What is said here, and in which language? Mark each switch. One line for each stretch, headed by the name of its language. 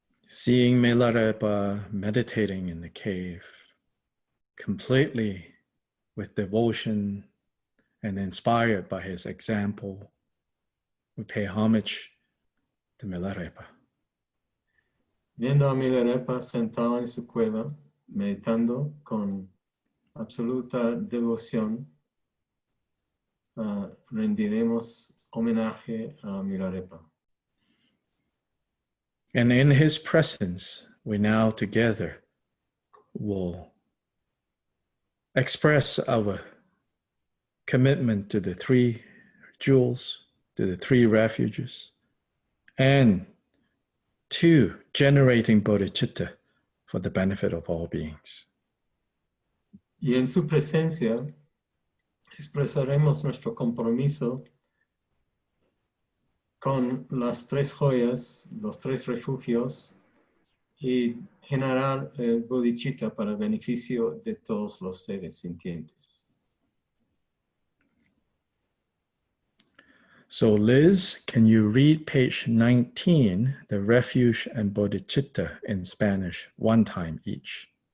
English: Seeing Milarepa meditating in the cave, completely with devotion and inspired by his example, we pay homage to Milarepa.
Spanish: Viendo a Milarepa sentado en su cueva, meditando con absoluta devoción, rendiremos homenaje a Milarepa.
English: And in his presence, we now together will express our commitment to the three jewels, to the three refuges, and to generating bodhicitta for the benefit of all beings.
Spanish: Y en su presencia expresaremos nuestro compromiso con las tres joyas, los tres refugios, y generar bodhicitta para beneficio de todos los seres sintientes.
English: So Liz, can you read page 19, the refuge and bodhicitta in Spanish, one time each?